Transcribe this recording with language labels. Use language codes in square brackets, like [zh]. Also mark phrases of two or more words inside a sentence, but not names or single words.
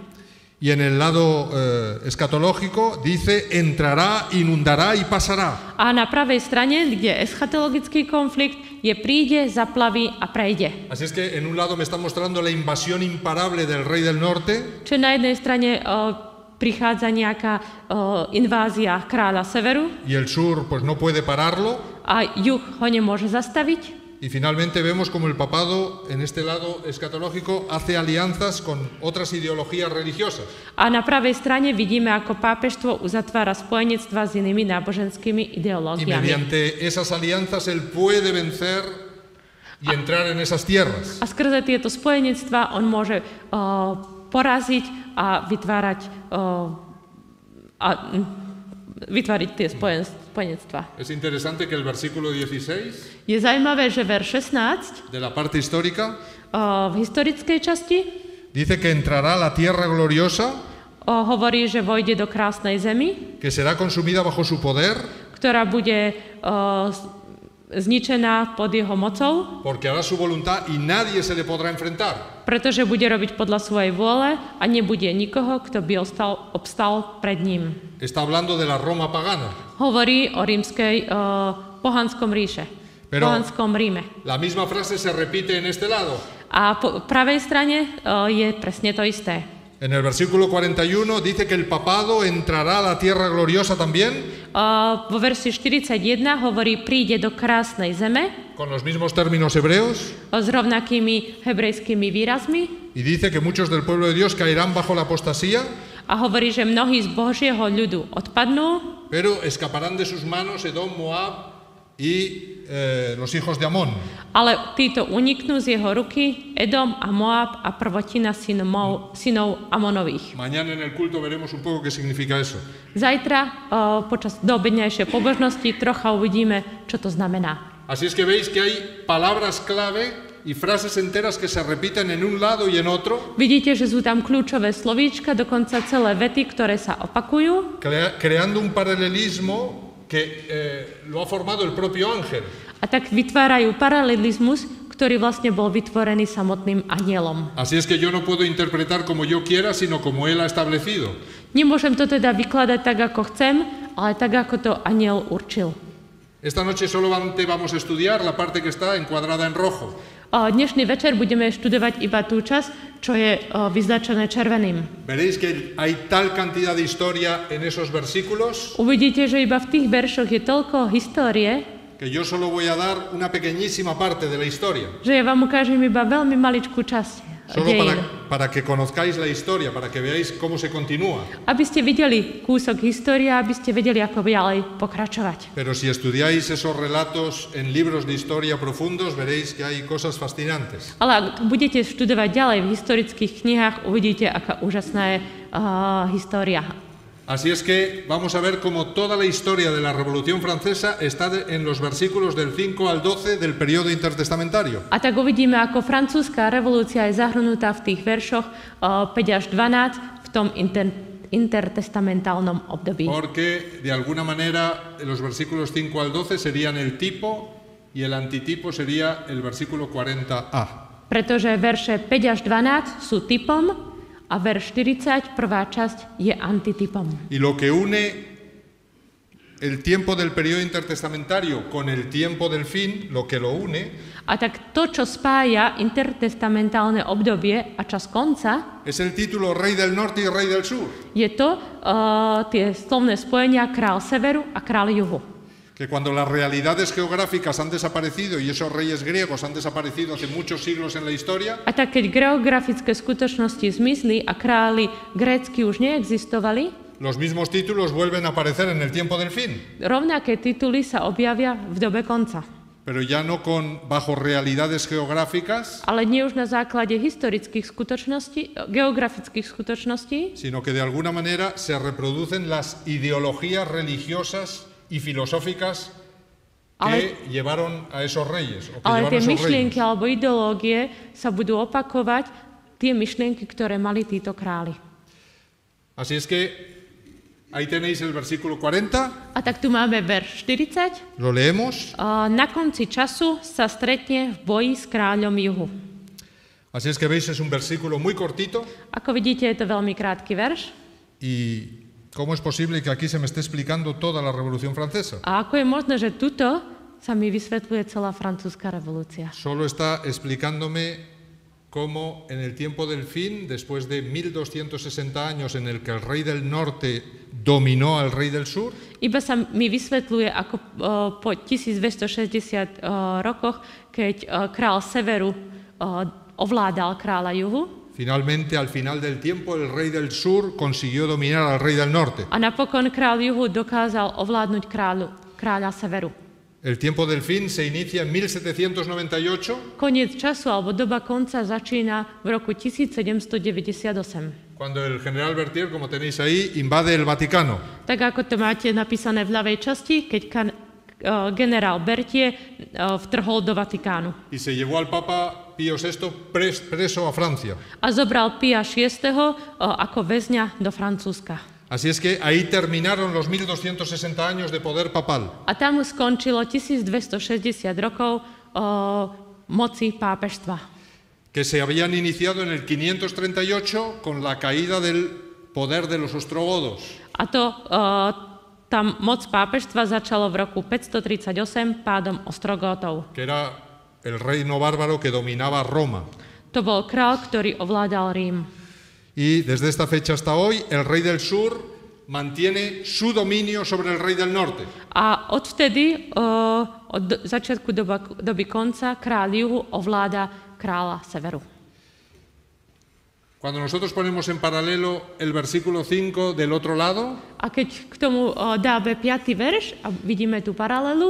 [es] Y en el lado escatológico dice entrará, inundará y pasará. [sk] A na pravej strane, kde je eschatologický konflikt, je príde, zaplaví a prejde. [es] Así es que en un lado me está mostrando la invasión imparable del rey del norte. [sk] Čiže na jednej strane prichádza nejaká invázia kráľa severu [es] Y el sur pues no puede pararlo. [sk] a juh ho nemôže zastaviť. [es] Y finalmente vemos como el papado en este lado escatológico hace alianzas con otras ideologías religiosas. [sk] A na pravej strane vidíme, ako pápežstvo uzatvára spojenectva s inými náboženskými [es] Y [sk] ideológiami. [es] mediante esas alianzas él puede vencer y entrar en esas tierras. [sk] A skrze tieto spojenectva on môže poraziť a vytvárať tie spojenectva. [es] Es interesante que el versículo 16 [sk] Je zaujímavé, že verš 16 [es] de la parte histórica [sk] v historickej časti [es] dice que entrará la tierra gloriosa, [sk] hovorí, že vojde do krásnej zemi, [es] que será consumida bajo su poder, [sk] ktorá bude zničená pod jeho mocou, [es] porque hará su voluntad y nadie se le podrá enfrentar. [sk] pretože bude robiť podľa svojej vôle a nebude nikoho, kto by obstal pred ním. [es] Está hablando de la Roma pagana. [sk] Hovorí o rímskej pohanskom ríše, pohanskom Ríme. [es] La misma frase se repite en este lado. [sk] A po pravej strane je presne to isté. [es] En el versículo 41 dice que el papado entrará a la tierra gloriosa también, [sk] Vo verši 41 hovorí, príde do krásnej zeme [es] con los mismos términos hebreos, [sk] s rovnakými hebrejskými výrazmi [es] y dice que muchos del pueblo de Dios caerán bajo la apostasía, [sk] a hovorí, že mnohí z Božieho ľudu odpadnú, [es] pero escaparán de sus manos Edom, Moab y los hijos de Amón. [sk] ale títo uniknú z jeho ruky, Edom a Moab a prvotina synov Amonových. [es] Mañana en el culto veremos un poco qué significa eso. [sk] Zajtra počas doobedňajšej pobožnosti trocha uvidíme, čo to znamená. [es] Así es que veis que hay palabras clave y frases enteras que se repiten en un lado y en otro, [sk] Vidíte, že sú tam kľúčové slovíčka, dokonca celé vety, ktoré sa opakujú [es] creando un paralelismo que lo ha formado el propio ángel. [sk] a tak vytvárajú paralelizmus, ktorý vlastne bol vytvorený samotným anielom. [es] Así es que yo no puedo interpretar como yo quiera, sino como él ha establecido. [sk] Nemôžem to teda vykladať tak, ako chcem, ale tak, ako to aniel určil. [es] Esta noche solamente vamos a estudiar la parte que está encuadrada en rojo. [sk] Dnešný večer budeme študovať iba tú časť, čo je vyznačené červeným. [es] Veréis que hay tal cantidad de historia en esos versículos [sk] Uvidíte, že iba v tých veršoch je toľko histórie, [es] que yo solo voy a dar una pequeñísima parte de la historia. [sk] že ja vám ukážem iba veľmi maličkú časť [es] Solo [sk] dejín. [es] para que conozcáis la historia, para que veáis cómo se continúa. [sk] Aby ste videli kúsok histórie, aby ste vedeli, ako ďalej pokračovať. [es] Pero si estudiáis esos relatos en libros de historia profundos, veréis que hay cosas fascinantes. [sk] Ale ak budete študovať ďalej v historických knihách, uvidíte, aká úžasná je história. [es] Así es que vamos a ver cómo toda la historia de la Revolución Francesa está en los versículos del 5 al 12 del periodo intertestamentario. [sk] A tak uvidíme, ako francúzska revolúcia je zahrnutá v tých veršoch 5 až 12 v tom intertestamentálnom období. [es] Porque de alguna manera los versículos 5 al 12 serían el tipo y el antitipo sería el versículo 40a. [sk] Pretože verše 5 až 12 sú typom a verš 40, prvá časť, je antitypom. [es] Y lo que une el tiempo del periodo intertestamentario con el tiempo del fin, lo que lo une, [sk] A tak to, čo spája intertestamentálne obdobie a čas konca, [es] es el título Rey del Norte y Rey del Sur. [sk] je to tie slovné spojenia král severu a král juhu. [es] Que cuando las realidades geográficas han desaparecido y esos reyes griegos han desaparecido hace muchos siglos en la historia, [sk] A tak keď geografické skutočnosti zmizli a králi grécky už neexistovali, [es] los mismos títulos vuelven a aparecer en el tiempo del fin, [sk] rovnaké tituly sa objavia v dobe konca. [es] pero ya no bajo realidades geográficas, [sk] Ale nie už na základe historických skutočností, geografických skutočností, [es] sino que de alguna manera se reproducen las ideologías religiosas y filosóficas que llevaron a esos reyes, o que [sk] ale tie [es] llevaron a esos [sk] myšlienky [es] reyes. [sk] alebo ideológie sa budú opakovať, tie myšlienky, ktoré mali títo králi. [es] Así es que ahí tenéis el versículo 40, [sk] A tak tu máme verš 40. [es] lo leemos. [sk] Na konci času sa stretne v boji s kráľom juhu. [es] Así es que veis, es un versículo muy cortito. [sk] Ako vidíte, je to veľmi krátky verš. [es] ¿Y cómo es posible que aquí se me esté explicando toda la Revolución Francesa? [sk] A ako je možné, že tuto sa mi vysvetľuje celá francúzska revolúcia? [es] Solo está explicándome cómo en el tiempo del fin, después de 1260 años en el que el rey del norte dominó al rey del sur, [sk] Iba sa mi vysvetľuje, ako po 1260 rokoch, keď král severu ovládal kráľa juhu, [es] finalmente al final del tiempo el rey del sur consiguió dominar al rey del norte. [sk] a napokon kráľ juhu dokázal ovládnuť kráľa severu. [es] El tiempo del fin se inicia en 1798, [sk] Koniec času alebo doba konca začína v roku 1798. [es] cuando el general Berthier, como tenéis ahí, invade el Vaticano. [sk] Tak ako to máte napísané v ľavej časti, keď generál Berthier vtrhol do Vatikánu [es] Y se llevó al Papa Pío VI preso a Francia. [sk] a zobral Pia VI ako väzňa do Francúzska. [es] Así es que ahí terminaron los 1260 años de poder papal. [sk] A tam skončilo 1260 rokov moci pápežstva, [es] Que se habían iniciado en el 538 con la caída del poder de los ostrogodos. [sk] a to tá moc pápežstva začalo v roku 538 pádom Ostrogótov. [es] Que era el reino bárbaro que dominaba Roma. [sk] To bol král, ktorý ovládal Rím. [es] Y desde esta fecha hasta hoy, el rey del sur mantiene su dominio sobre el rey del norte. [sk] A odvtedy, od začiatku doby konca, kráľ juhu ovláda kráľa severu. [es] Cuando nosotros ponemos en paralelo el versículo 5 del otro lado, [sk] A keď k tomu dáme 5. verš a vidíme tú paralelu,